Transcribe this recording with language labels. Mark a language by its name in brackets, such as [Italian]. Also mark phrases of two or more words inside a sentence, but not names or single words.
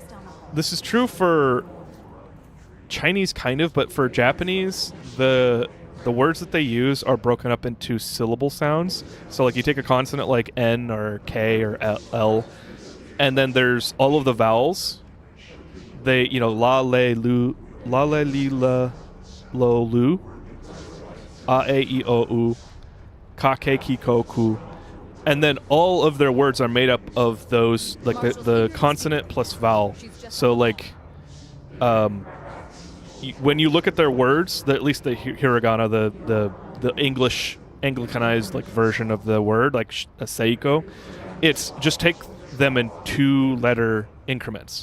[English] this is true for Chinese kind of, but for Japanese, the words that they use are broken up into syllable sounds. So like you take a consonant like N or K or L, and then there's all of the vowels. They, you know, la le lu, la le li la lo lu. [Japanese] あ、え、い、お、う、か、け、き、こ、く. [English] And then all of their words are made up of those, like the consonant plus vowel. So, like, when you look at their words, at least the hiragana, the English, Anglicanized, like, version of the word, like a seiko, it's just take them in 2-letter increments.